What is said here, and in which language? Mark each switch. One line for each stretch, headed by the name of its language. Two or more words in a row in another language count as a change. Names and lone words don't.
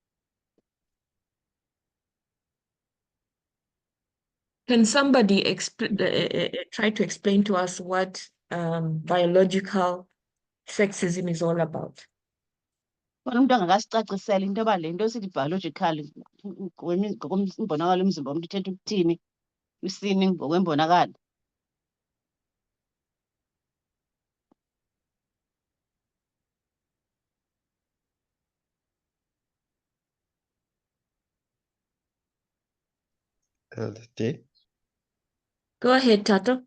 English: Can somebody try to explain to us what biological sexism is all about?
Xhosa: Khona umntu angakasicacisela into yoba le nto sithi biological ngokombonakalo umzimba womntu ithetha ukuthini, isini ngokwembonakalo. LD.
English: Go ahead, Tato.